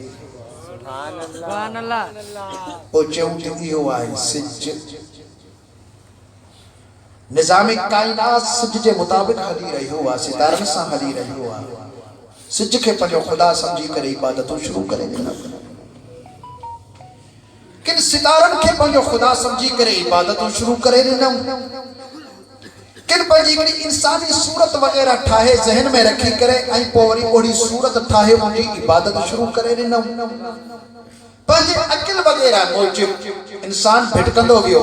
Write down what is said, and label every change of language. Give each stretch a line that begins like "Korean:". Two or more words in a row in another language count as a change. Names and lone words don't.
Sindhi: पोइ चऊं त इहो आहे सिज। निज़ाम काइनात सिज जे मुताबिक़ हली रहियो आहे, सितारनि सां हली रहियो आहे। सिज खे पंहिंजो ख़ुदा सम्झी करे इबादतूं शुरू करे ॾिना। کن ستارن کے پنجو خدا سمجھی کرے عبادتوں شروع کرے ڈنوں کن پنجی کڑی انسانی صورت وغیرہ ٹھاہے ذہن میں رکھی کرے آئی پوری اوڑی صورت ٹھاہے انجی عبادت شروع کرے ڈنوں پنجی عقل وغیرہ موجب انسان بھٹکندو گیو